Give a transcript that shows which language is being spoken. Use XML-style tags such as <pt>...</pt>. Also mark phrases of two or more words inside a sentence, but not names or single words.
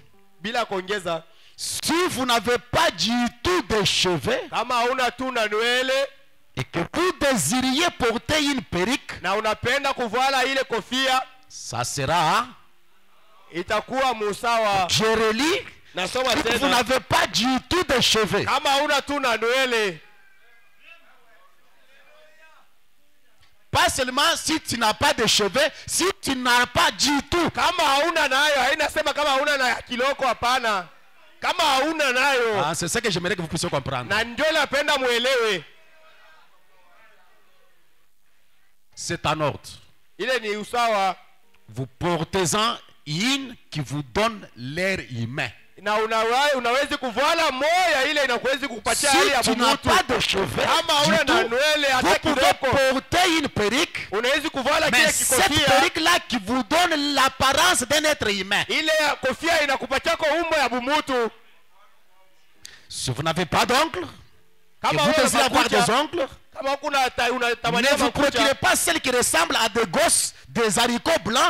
<fr>Si vous n'avez pas du tout de cheveux et que vous désiriez porter une perruque, ça sera je relis. Si vous n'avez pas du tout de cheveux, pas seulement si tu n'as pas de cheveux, si tu n'as pas du tout.</fr> <sw>Kama hauna nayo, hainasema kama hauna na kiloko, hapana. Kama hauna nayo.</sw> <fr>Ah, c'est ça que j'aimerais que vous puissiez comprendre.</fr> <sw>Na ndio napenda muelewe.</sw> <fr>C'est en ordre.</fr> <sw>Ile ni usawa.</sw> <fr>Vous portez-en une qui vous donne l'air humain.</fr> <sw>Na unawezi kuvala moya ile inakuwezi kukupatia hali ya</sw> <fr>Si tu n'as pas de cheveux, vous pouvez porter une perruque, mais cette perruque-là qui vous donne l'apparence d'un être humain. Si vous n'avez pas d'ongles, et vous désirez avoir des ongles, ne vous procurez pas celles qui ressemblent à des gosses, des haricots blancs.</fr>